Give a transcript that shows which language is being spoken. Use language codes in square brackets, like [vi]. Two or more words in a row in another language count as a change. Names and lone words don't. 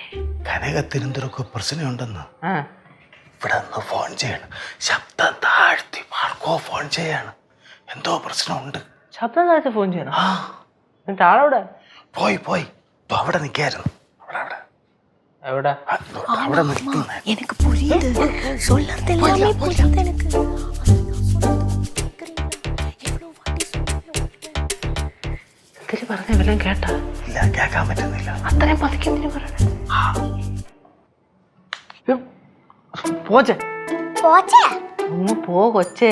[ml] കനകത്തിനെന്തൊക്കെ പ്രശ്നമുണ്ടെന്ന്. ഇവിടെ ഒന്ന് ഫോൺ ചെയ്യണം. ശബ്ദം താഴ്ത്തി ആർക്കോ ഫോൺ ചെയ്യാണ്. എന്തോ പ്രശ്നമുണ്ട്. ശബ്ദം താഴ്ത്തി ഫോൺ ചെയ്യണം. എന്നിട്ട് ആളവിടെ പോയി അവിടെ നിൽക്കായിരുന്നു. എവിടെ? അവിടെ നിൽക്കുന്ന [ta] எனக்கு புரியுது. சொல்றது எல்லாமே புரியுது எனக்கு. [ml] എന്തിനു പറഞ്ഞ വല്ലതും കേട്ടാ? ഇല്ല, കേൾക്കാൻ പറ്റുന്നില്ല. അത്രയും പതുക്കെ എന്തിനു പറയണേ? പോച്ചേ ഒന്ന് പോ കൊച്ചേ.